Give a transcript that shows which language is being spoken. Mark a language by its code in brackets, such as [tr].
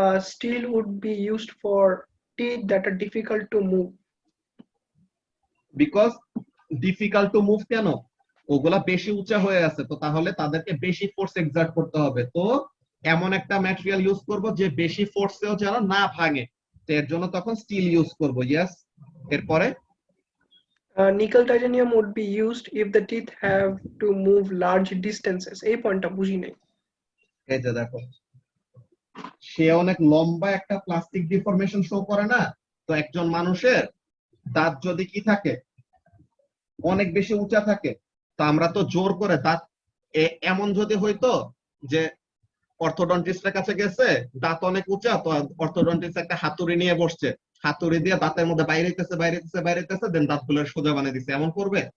[en] Steel would be used for teeth that are difficult to move. [bn] Because difficult to move কেন, ওগুলা বেশি উঁচা হয়ে আছে, তো তাহলে তাদেরকে বেশি ফোর্স এক্সার্ট করতে হবে। তো এমন একটা ম্যাটেরিয়াল ইউজ করব যে বেশি ফোর্সেও যেন না ভাঙে, তো এর জন্য তখন স্টিল ইউজ করব। ইয়েস, এরপরে [en] Nickel titanium would be used if the teeth have to move large distances. [bn] এই পয়েন্টটা বুঝি নাই। এই যে দেখো, সে অনেক লম্বা একটা প্লাস্টিক ডিফরমেশন শো করে না, তো একজন মানুষের দাঁত যদি কি থাকে, অনেক বেশি উঁচা থাকে, তো আমরা তো জোর করে দাঁত এমন যদি হইতো যে অর্থোডন্টিস্টের কাছে গেছে, দাঁত অনেক উঁচা, তো অর্থোডন্টিস্ট একটা হাতুড়ি নিয়ে বসছে, হাতুড়ি দিয়ে দাঁতের মধ্যে বাইরেতেছে দেন দাঁতগুলো সোজা বানিয়ে দিচ্ছে, এমন করবে?